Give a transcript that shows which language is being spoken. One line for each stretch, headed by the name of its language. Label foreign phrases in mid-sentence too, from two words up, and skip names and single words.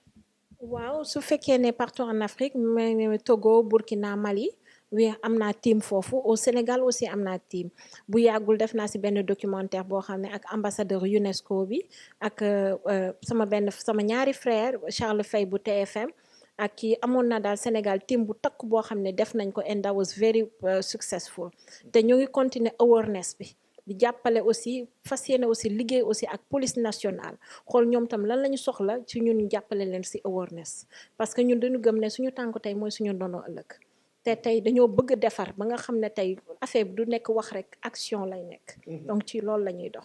Wolof: waaw su fekkee ne
French: partout en Afrique
Wolof: Togo Burkina Mali oui am naa team foofu
French: au Sénégal aussi
Wolof: am naa team bu yàggul def naa ci benn documentaire boo xam ne ak ambassadeur UNESCO bi ak sama ñaari frère Charles Faye bu TFM ak kii amoon na daal Sénégal team bu takk boo xam ne def nañ ko
English: and that was very successful
Wolof: te ñu ngi continuer awareness bi di jàppale aussi fas yéene aussi liggéey aussi ak
French: police nationale
Wolof: xool ñoom tam lan la ñu soxla ci ñun jàppale leen ci awareness
French: parce que
Wolof: ñun dañu gëm ne suñu tànk tey mooy suñu ndono ëllëg te tey dañoo bëgg defar ba nga xam ne tey affaire bi du nekk wax rek action lay nekk donc ci loolu la ñuy dox.